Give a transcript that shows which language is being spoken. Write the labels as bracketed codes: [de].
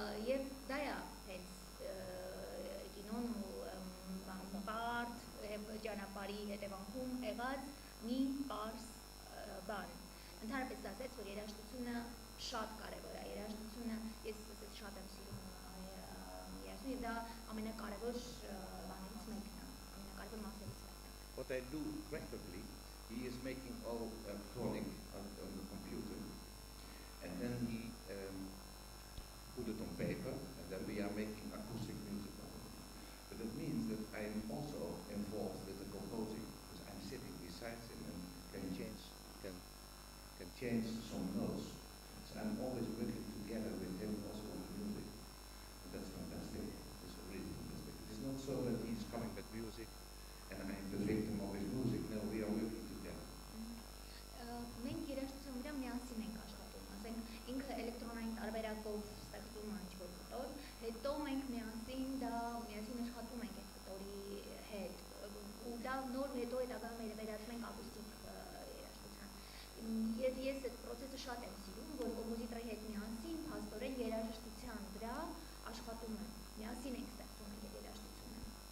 [hy] Եվ դա է հենց կինոն ու բարդ ճանապարհի հետևանքում եղած մի պարզ բան։ Ընդհանրապես ասած, որ երաժշտությունը շատ կարևոր է, երաժշտությունը ես շատ եմ սիրում երաժշտություն, եւ դա ամենակարևոր բաներից մեկն է, ամենակարևոր մասերից մեկն է։ [en] What I do practically, he is making all cloning on the computer, and then he put it on paper, and then we are making acoustic music on it. But it means that I am also involved with the composing, because I'm sitting beside him and can change some notes. So I'm always working together with him also on the music. And that's fantastic. It's really fantastic. It's not so that he's coming with music and I'm the victim of his music. No, we are working together. [hy] Մենք երաժշտության վրա միասին ենք աշխատում, ասենք ինքը էլեկտրոնային տարբերակով ստեղծում է ինչ-որ կտոր, հետո մենք միասին աշխատում ենք այդ կտորի հետ, ու դա նոր հետո հետագայում վերածում ենք ակուստիկ երաժշտության։ Եվ ես այդ process-ը շատ եմ սիրում, որ կոմպոզիտորի հետ միասին փաստորեն երաժշտության վրա աշխատում են, միասին ենք ստեղծում այդ երաժշտությունը։